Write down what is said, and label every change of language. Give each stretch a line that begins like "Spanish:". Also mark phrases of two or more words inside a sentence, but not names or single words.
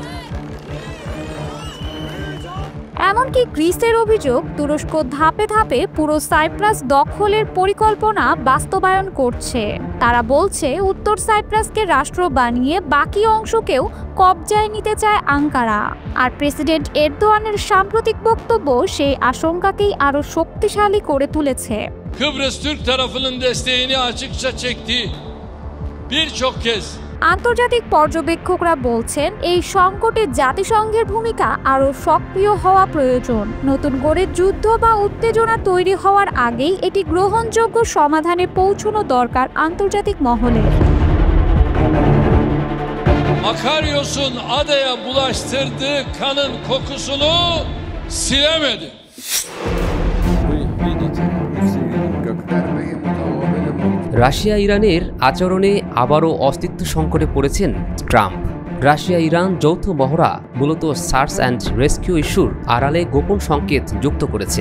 Bangla: এমনকি গ্রিসের অভিযোগ, তুরস্ক ধাপে ধাপে পুরো সাইপ্রাস দখলের পরিকল্পনা বাস্তবায়ন করছে। তারা বলছে উত্তর সাইপ্রাসকে রাষ্ট্র বানিয়ে বাকি অংশকেও কবজায় নিতে চায় আঙ্কারা। আর প্রেসিডেন্ট এরদোয়ানের সাম্প্রতিক বক্তব্য সেই আশঙ্কাকেই আরো শক্তিশালী করে তুলেছে।
Turkish: Kıbrıs Türk tarafının desteğini açıkça çektiği birçok kez
Bangla: আন্তর্জাতিক পর্যবেক্ষকরা বলছেন, এই সংকটে জাতিসংঘের ভূমিকা আরও সক্রিয় হওয়া প্রয়োজন। নতুন করে যুদ্ধ বা উত্তেজনা তৈরি হওয়ার আগেই এটি গ্রহণযোগ্য সমাধানে পৌঁছানো দরকার আন্তর্জাতিক মহলে।
Turkish: Makaryos'un adaya bulaştırdığı kanın kokusunu silemedi.
Bangla: রাশিয়া ইরানের আচরণে আবারও অস্তিত্ব সংকটে পড়েছেন ট্রাম্প। রাশিয়া ইরান যৌথ মহড়া মূলত
English: search and rescue
Bangla: ইস্যুর আড়ালে গোপন সংকেত যুক্ত করেছে।